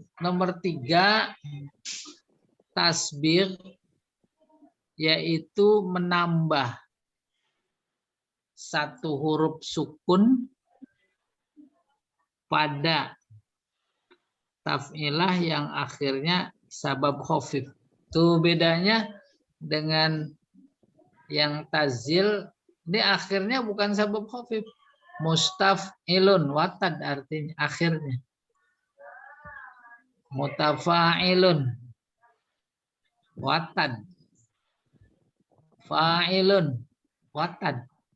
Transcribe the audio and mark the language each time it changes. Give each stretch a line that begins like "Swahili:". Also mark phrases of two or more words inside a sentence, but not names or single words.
Indonesian: Nomor 3, tasbih, yaitu menambah satu huruf sukun pada taf'ilah yang akhirnya
Arabic: سبب خفيف.
Indonesian: Itu bedanya dengan yang tazil, ini akhirnya bukan
Arabic: سبب خفيف.
Indonesian: Mustaf'ilun, watad artinya akhirnya.
Arabic: متفاعلن، وتد. فاعلن، وتد.